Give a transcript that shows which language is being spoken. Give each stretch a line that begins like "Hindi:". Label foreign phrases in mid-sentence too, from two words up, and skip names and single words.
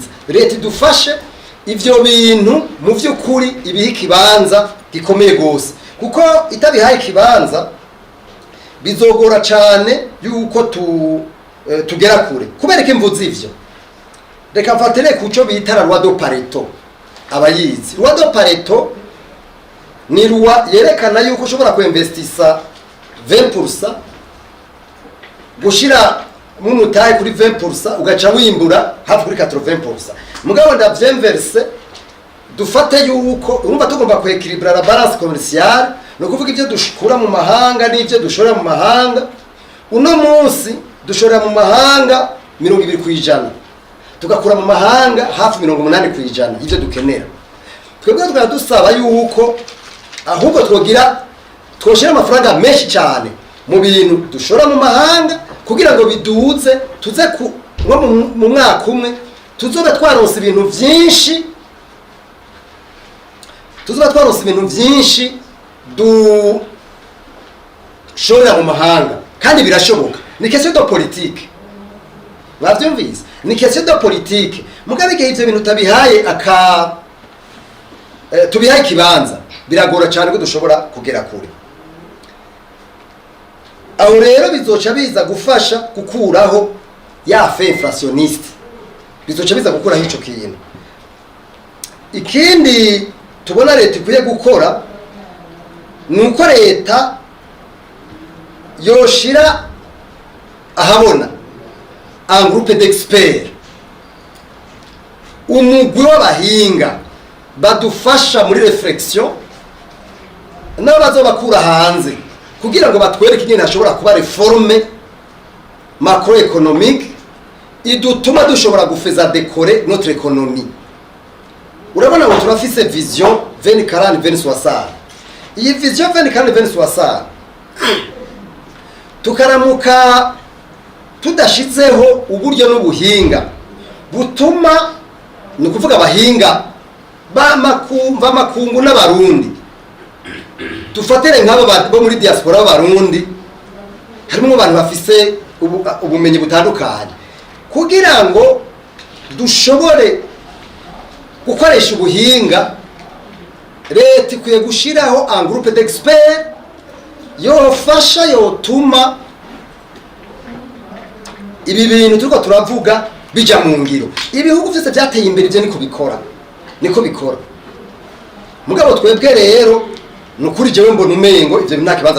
Rundi: Leta idufashe ivyo bintu mu vy'ukuri ibiha ikibanza gikomeye gose, kuko itabihaye ikibanza bizogora cyane yuko tugera kure. Kubera ko imvuzi ivyo, reka mfatire kuco bita
French: la loi de Pareto.
Rundi: Abayizi
French: loi de Pareto
Rundi: ni loi yerekana yuko ushobora kuinvestisa 20%, gushira mu mutaye kuri 20% ugaca wimbura hafi kuri 80%. Mugabo ndavyemverse dufate yuko urumva tugomba kwekilibra
French: la balance commerciale,
Rundi: no kuvuga ivyo dushikura mu mahanga n'ivyo dushora mu mahanga. Uno munsi dushora mu mahanga 20%, tugakura mu mahanga hafi 80% ivyo dukenera. Twebwe tukadusaba yuko ahubwo twoshira amafaranga menshi cyane mu bintu dushora mu mahanga kugira ngo biduze tuze mu mwaka umwe tuzobe twaronse ibintu byinshi, dushorera mu mahanga, kandi birashoboka. Ni
French: question de politique,
Rundi: bavyumvise, ni
French: question de politique.
Rundi: Mugabe igihe ivyo bintu tubihaye ikibanza biragora cyane ko dushobora kugera kure. Aho rero bizoca biza gufasha gukuraho ya
French: fe inflationniste,
Rundi: bizoca biza gukuraho ico kintu. Ikindi tubona leta ikwiye gukora nuko leta yoshira ahabona
French: un groupe d'experts,
Rundi: umugwi w'abahinga badufasha muri reflexion nabo bazobakura hanze kugira ngo batwereke ingene hashobora kuba
French: reforme macroéconomique
Rundi: idutuma dushobora gufeza
French: décorer notre économie.
Rundi: Urabona ngo turafise vision 2040-2060, iyi vision 2040 tukaramuka tudashizeho uburyo n'ubuhinga butuma ni ukuvuga abahinga b'amakungu n'abarundi dufatire nk'abo bo muri diaspora b'abarundi harimo abantu bafise ubumenyi butandukanye kugira ngo dushobore gukoresha ubuhinga. Leta ikwiye gushiraho
French: un groupe d'experts
Rundi: yofasha yotuma ibi bintu turiko turavuga bija mu ngiro. Ibihugu vyose byateye imbere ivyo niko bikora mugabo twebwe rero nukuri jewe mbona umengo ivyo nta kibazo